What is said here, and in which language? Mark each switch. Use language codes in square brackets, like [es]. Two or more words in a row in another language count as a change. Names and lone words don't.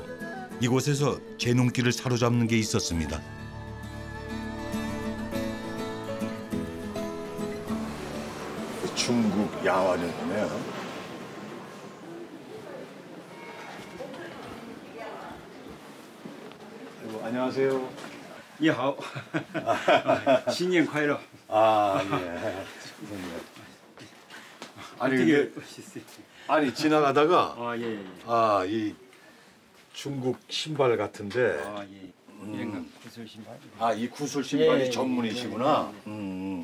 [ko] 이곳에서 제 눈길을 사로잡는 게 있었습니다. 중국 야화네요. 안녕하세요. [zh] 你好，新年快乐。 [ko] 아 예. 아니 근데 아니 지나가다가 아 예. 이 중국 신발 같은데 아 예. 이런 건 구슬 신발. 아, 이 구슬 신발이 예, 전문이시구나. 예,